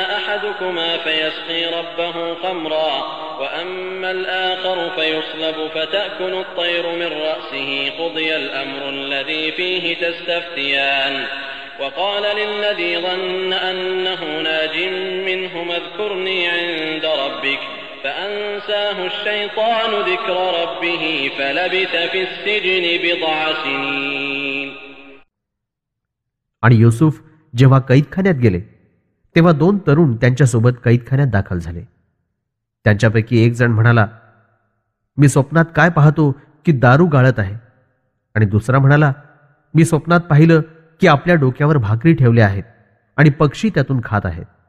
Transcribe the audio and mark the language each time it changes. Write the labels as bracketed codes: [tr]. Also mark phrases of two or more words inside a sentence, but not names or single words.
[ar] أحدكما فيسقي ربه خمرا وأما الآخر فيصلب فتأكل الطير من رأسه قضي الأمر الذي فيه تستفتيان وقال للذي ظن أنه ناج منهما اذكرني عند ربك فأنساه الشيطان ذكر ربه فلبث في السجن بضع سنين. [mr] आणि युसुफ जेव्हा कैदखान्यात गेले तेव्हा 2 तरुण त्यांच्यासोबत कैदखान्यात दाखल झाले. त्यांच्यापैकी एक जण म्हणाला, मी स्वप्नात काय पाहतो की दारू गाळत आहे. आणि दुसरा म्हणाला, मी स्वप्नात पाहिलं की आपल्या डोक्यावर भाकरी ठेवल्या आहेत आणि पक्षी त्यातून खात आहेत.